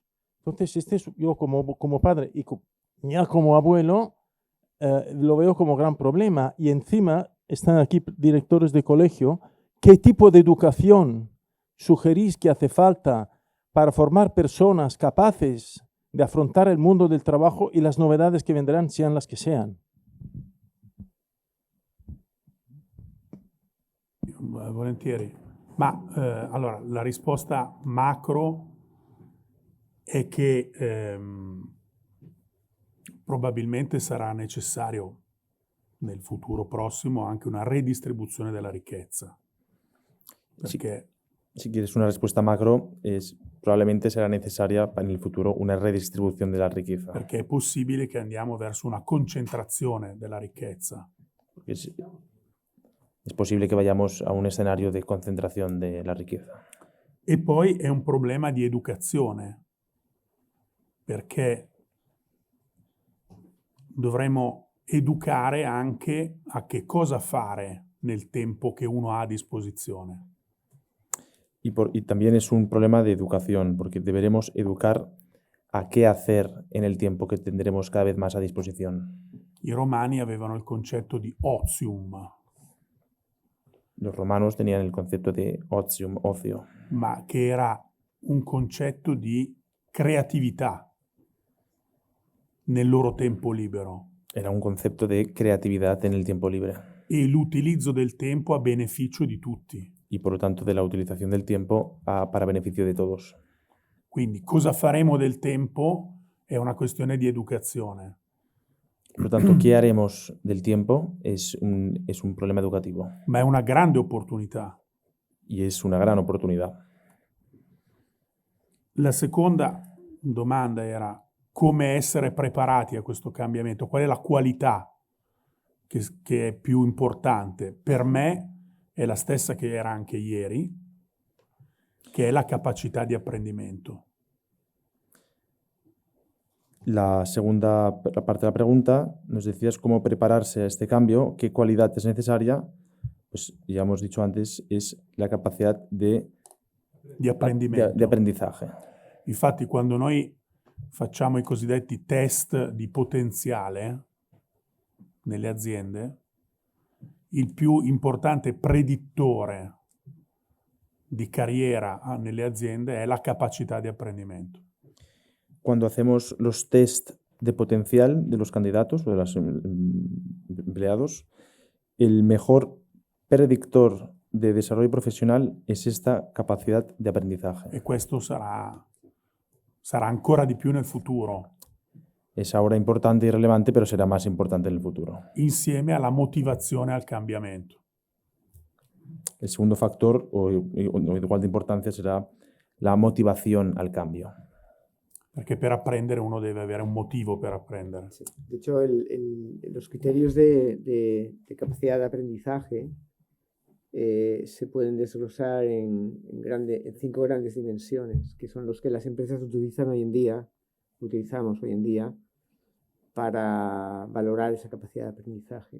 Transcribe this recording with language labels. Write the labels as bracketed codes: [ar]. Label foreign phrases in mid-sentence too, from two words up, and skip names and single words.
[es] Entonces, yo como padre y ya como abuelo, lo veo como gran problema. Y encima están aquí directores de colegio. ¿Qué tipo de educación sugerís que hace falta para formar personas capaces de afrontar el mundo del trabajo y las novedades que vendrán, sean las que sean? [it] Volentieri. Ma allora, la risposta macro è che probabilmente sarà necessario nel futuro prossimo anche una redistribuzione della ricchezza. Perché [es] Si quieres una respuesta macro, probablemente será necesaria en el futuro una redistribución de la riqueza. [it] Perché è possibile che andiamo verso una concentrazione della ricchezza. [es] Es posible que vayamos a un escenario de concentración de la riqueza. [it] E poi è un problema di educazione, perché dovremo educare anche a che cosa fare nel tempo che uno ha a disposizione. [es] Y también es un problema de educación, porque deberemos educar a qué hacer en el tiempo que tendremos cada vez más a disposición. [it] I romani avevano il concetto di otium, [es] Los romanos tenían el concepto de otium, ocio, [it] ma che era un concetto di creatività nel loro tempo libero [es] era un concepto de creatividad en el tiempo libre [it] e l'utilizzo del tempo a beneficio di tutti. [es] y por lo tanto de la utilización del tiempo para beneficio de todos. [it] Quindi cosa faremo del tempo è una questione di educazione. [es] Por lo tanto, ¿qué haremos del tiempo? Es un problema educativo [it] Ma è una grande opportunità. [es] y es una gran oportunidad. [it] La seconda domanda era come essere preparati a questo cambiamento, qual è la qualità che è più importante. Per me è la stessa che era anche ieri, che è la capacità di apprendimento. [es] La segunda parte de la pregunta nos decías cómo prepararse a este cambio, qué cualidad es necesaria. Pues ya hemos dicho antes, es la capacidad [it] Di apprendimento. [es] de aprendizaje. [it] Infatti quando noi facciamo i cosiddetti test di potenziale nelle aziende, il più importante predittore di carriera nelle aziende è la capacità di apprendimento. [es] Cuando hacemos los test de potencial de los candidatos o de los empleados, el mejor predictor de desarrollo profesional es esta capacidad de aprendizaje. [it] E questo sarà ancora di più nel futuro, [es] Es ahora importante y relevante, pero será más importante en el futuro. [it] insieme alla motivazione al cambiamento. [es] El segundo factor, o igual de importancia, será la motivación al cambio. [it] Perché per apprendere uno deve avere un motivo per apprendere. [es] Sí. De hecho, los criterios de capacidad de aprendizaje se pueden desglosar en 5 grandes dimensiones, que son los que las empresas utilizamos hoy en día, para valorar esa capacidad de aprendizaje.